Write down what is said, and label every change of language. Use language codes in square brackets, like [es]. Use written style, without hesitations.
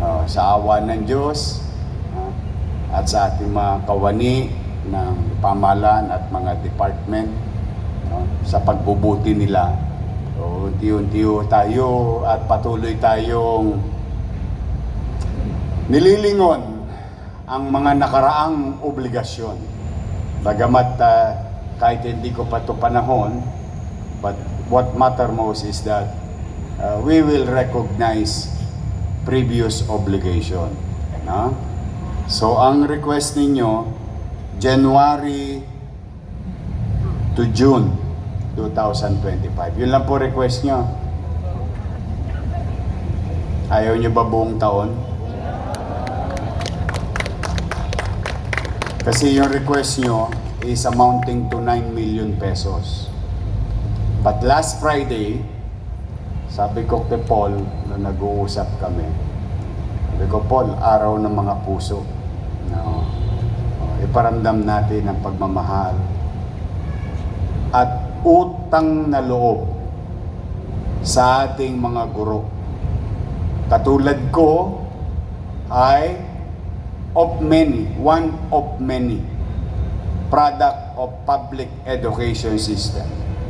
[tl] Sa awa ng Diyos at sa ating mga kawani ng pamahalaan at mga department, sa pagbubuti nila. Unti-unti tayo at patuloy tayong nililingon ang mga nakaraang obligasyon. Bagamat kahit hindi ko pa ito panahon, [en] but what matter most is that we will recognize previous obligation. No? [tl] So ang request ninyo, January to June 2025. Yun lang po request nyo. Ayaw nyo ba buong taon? Kasi yung request nyo [en] is amounting to 9 million pesos. But last Friday, [tl] sabi ko kay Paul, na nag-uusap kami, sabi ko, Paul, araw ng mga puso. No? Iparamdam natin ang pagmamahal at utang na loob sa ating mga guro. Katulad ko ay [en] one of many product of public education system.